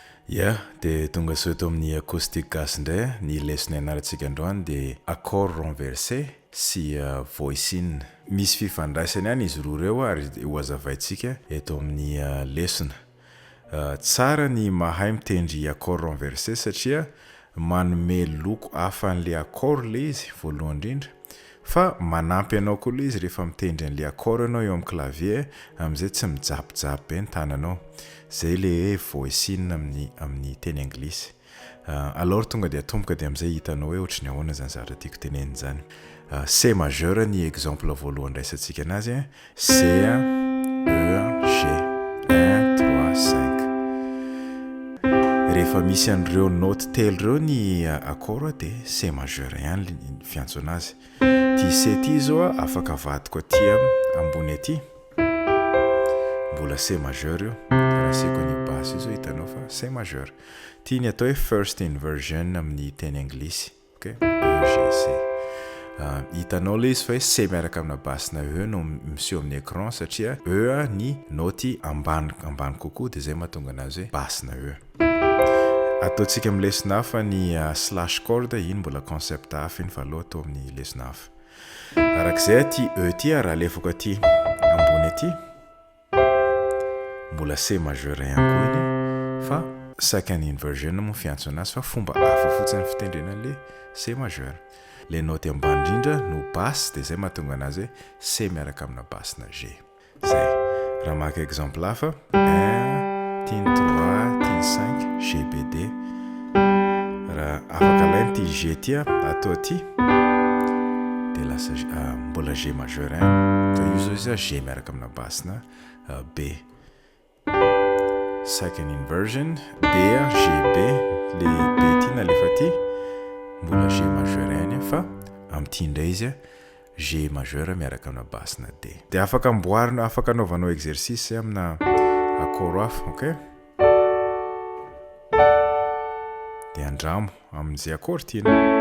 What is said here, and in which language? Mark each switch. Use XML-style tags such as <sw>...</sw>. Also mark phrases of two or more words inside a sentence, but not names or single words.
<mg>Ya, dia tonga soa eto amin'ny acoustic gasy indray ny lesona ianarantsika androany dia</mg> <fr>accord renversé</fr> <mg>sy</mg> <en>voice in.</en> <mg>Misy fifandraisany ihany izy roa ireo ary hoazavaintsika eto amin'ny lesona. Tsara ny mahay mitendry</mg> <fr>accord renversé</fr> <mg>satria manome loko hafa an'ilay accord le izy voalohany indrindra, fa manampy anao koa le izy rehefa mitendry an'ilay accord anao eo amin'ny clavier amin'izay tsy mijabojaby be ny tananao. Zay le</mg> <en>voice in</en> <mg>amin'ny teny anglisy. Alors tonga dia atomboka dia amin'izay hitanao hoe ohatry ny ahoana zany zavatra tiako tenenina zany. C majeur ny exemple voalohany raisantsika anazy, C, E, G, 1, 3, 5. Rehefa misy an'ireo note telo ireo ny accord dia C majeur ihany ny fiantso anazy. Ty C ty zao afaka avadiko aty ambony aty. Mbola C majeur io. Raha ny basse izo hitanao fa C majeur. Ty ny atao hoe</mg> <en>first inversion</en> <mg>amin'ny teny anglisy. Okay? E, G, C. Hitanao le izy fa hoe C miaraka amina basse na E no miseho amin'ny écran satria E ny noty ambany kokoa dia zay mahatonga anazy hoe basse na E. Ataontsika amin'ny lesona hafa ny</mg> <en>slash chord,</en> <mg>iny mbola concept hafa iny fa aloha atao amin'ny lesona hafa. Arak'izay ty E ty raha alefako aty ambony aty, mbola C majeur ihany koa iny, fa</mg> <en>second inversion</en> <mg>mo fiantso anazy fa fomba hafa fotsiny fitendrena le C majeur. Le note ambany indrindra no basse dia zay mahatonga anazy hoe C miaraka amina basse na G. Zay. Raha maka exemple hafa, 1, tiny 3, tiny 5, G, B, D. Raha afaka alainy ty G ty atao aty, dia lasa mbola G majeur fa io zao izy G miaraka amina basse na B.</mg> <en>Second inversion,</en> <mg>D, G, B, le B ty nalefa ty, mbola G majeur ihany fa amin'ity indray izy G majeur miaraka amina basse na D. Dia afaka amboarina, afaka anaovanao exercice amina accord hafa, okay? Dia andramo amin'izay accord tiana.</mg>